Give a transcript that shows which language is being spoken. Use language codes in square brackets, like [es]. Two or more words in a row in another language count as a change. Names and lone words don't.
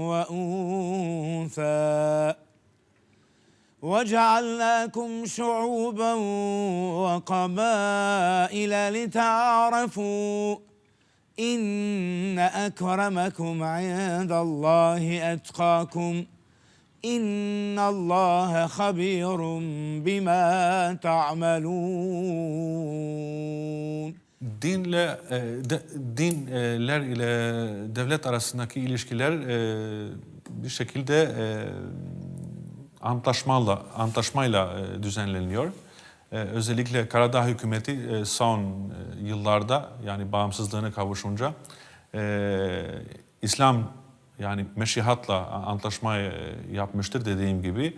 [ar] وأنثى وجعلناكم شعوبا وقبائل لتعارفوا إن أكرمكم عند الله أتقاكم إن الله خبير بما تعملون. [tr] Dinler ile devlet arasındaki ilişkiler bir şekilde antlaşmayla düzenleniyor. Özellikle Karadağ hükümeti son yıllarda yani bağımsızlığına kavuşunca İslam yani meşihatla antlaşma yapmıştır dediğim gibi.